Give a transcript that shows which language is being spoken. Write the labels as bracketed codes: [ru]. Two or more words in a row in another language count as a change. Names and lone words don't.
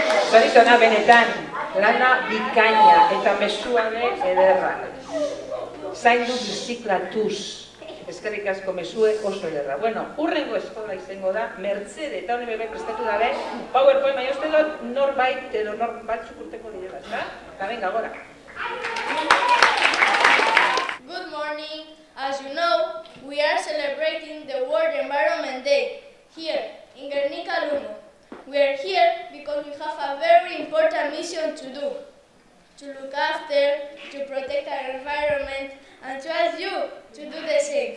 [eu] Zorizona benetan, lana bikaina eta mezuane ederra. Zaindu biziklatuz. Eskerrik asko mezue oso ederra. Bueno, urrengo eskola izango da, Mertzede, eta hone bebe prestatu dabe, PowerPoint, baina uste dut norbait edo batzuk urteko direla, ezta? Eta venga, gora. [en] Good morning. As you know, we are celebrating the World Environment Day here in Guernica Lumo. We are here because we have a very important mission to do. To look after, to protect our environment, and to ask you to do the same.